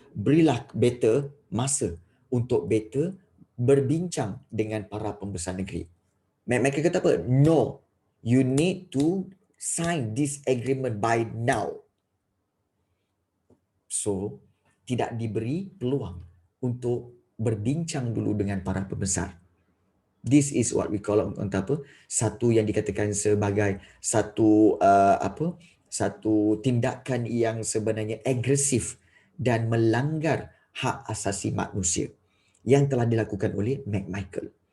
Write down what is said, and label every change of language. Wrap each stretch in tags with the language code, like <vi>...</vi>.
<ms>Berilah better masa untuk better berbincang dengan para pembesar negeri. McMichael kata apa?</ms> <en>No, you need to sign this agreement by now.</en> <ms>So, tidak diberi peluang untuk berbincang dulu dengan para pembesar.</ms> <en>This is what we call</en> <ms>satu yang dikatakan sebagai satu satu tindakan yang sebenarnya agresif dan melanggar hak asasi manusia yang telah dilakukan oleh McMichael.</ms>